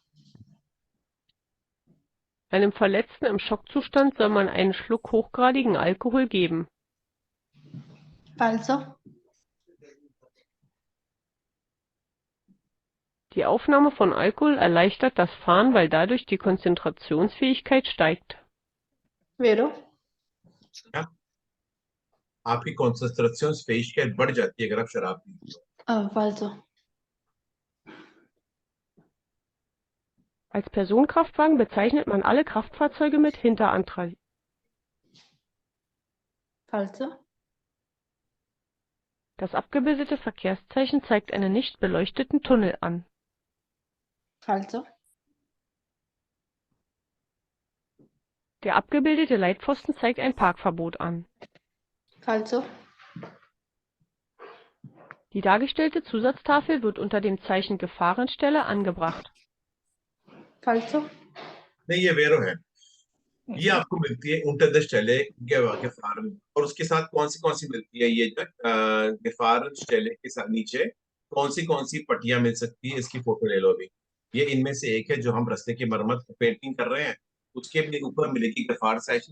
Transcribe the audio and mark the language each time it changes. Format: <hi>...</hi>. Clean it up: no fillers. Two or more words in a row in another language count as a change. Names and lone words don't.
<de>Einem Verletzten im Schockzustand soll man einen Schluck hochgradigen Alkohol geben.</de> <it>falso,</it> <de>Die Aufnahme von Alkohol erleichtert das Fahren, weil dadurch die Konzentrationsfähigkeit steigt.</de> <it>vero,</it> <hi>क्या? आपकी कॉन्सेंट्रेशन बढ़ जाती है अगर आप शराब पीते हो।</hi> <it>falso,</it> <de>Als Personenkraftwagen bezeichnet man alle Kraftfahrzeuge mit Hinterantrieb.</de> <it>falso,</it> <de>Das abgebildete Verkehrszeichen zeigt einen nicht beleuchteten Tunnel an.</de> <it>falso,</it> <de>Der abgebildete Leitpfosten zeigt ein Parkverbot an.</de> <it>falso,</it> <de>Die dargestellte Zusatztafel wird unter dem Zeichen Gefahrenstelle angebracht.</de> <it>falso,</it> <hi>नहीं, ये वेरो है। ये अच्छा आपको मिलती है</hi> <de>Unter Stelle Gefahren,</de> <hi>और उसके साथ कौन सी मिलती है, ये</hi> <de>Gefahren Stelle</de> <hi>के साथ नीचे कौन सी पट्टियां मिल सकती है, इसकी फोटो ले लो अभी। ये इनमें से एक है जो हम रास्ते की मरम्मत पेंटिंग कर रहे हैं, उसके भी ऊपर मिलेगी गफार साइन।</hi>